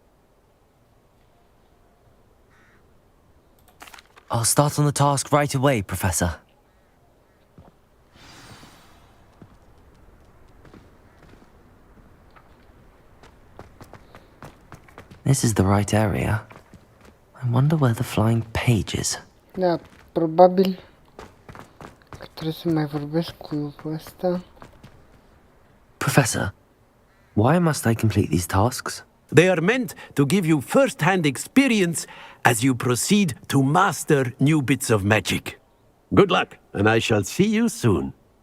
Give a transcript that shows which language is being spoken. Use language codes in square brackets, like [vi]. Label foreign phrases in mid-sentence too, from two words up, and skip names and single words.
[en] I'll start on the task right away, Professor. This is the right area. I wonder where the flying page is. [ro] Da, probabil că trebuie să mai vorbesc cu ăsta. [en] Professor, why must I complete these tasks? They are meant to give you first-hand experience as you proceed to master new bits of magic. Good luck, and I shall see you soon.